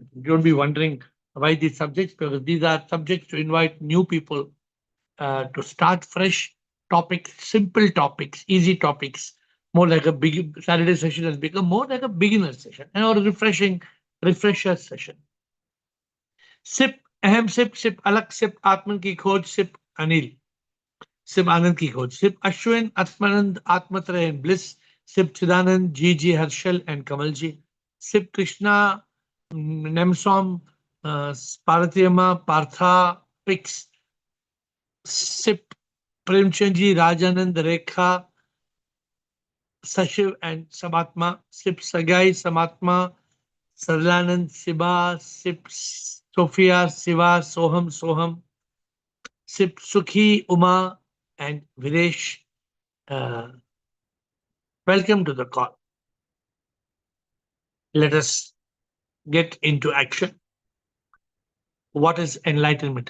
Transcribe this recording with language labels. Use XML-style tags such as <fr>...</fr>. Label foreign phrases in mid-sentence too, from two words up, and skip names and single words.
<en>You'll be wondering why these subjects, because these are subjects to invite new people to start fresh topics, simple topics, easy topics. More like a big Saturday session has become more like a beginner session and or a refresher session. Sip, ahem sip, sip, alak sip,</en> <hi>आत्मन की खोज,</hi> <en>sip, Anil. Sip</en> <hi>आनंद की खोज.</hi> <en>Sip Ashwin, Atmanand, Atmatraya and Bliss. Sip Chidanand, G. Harshal and Kamalji. Sip Krishna, Nemsom, Paratiyama, Partha, Pix. Sip Premchandji, Rajanand, Rekha, Sashiv and Samatma. Sip Sagai, Samatma, Sarlanand, Siba. Sip Sophia, Siva, Soham. Sip Sukhi, Uma and Videsh. Welcome to the call. Let us get into action. What is enlightenment?</en>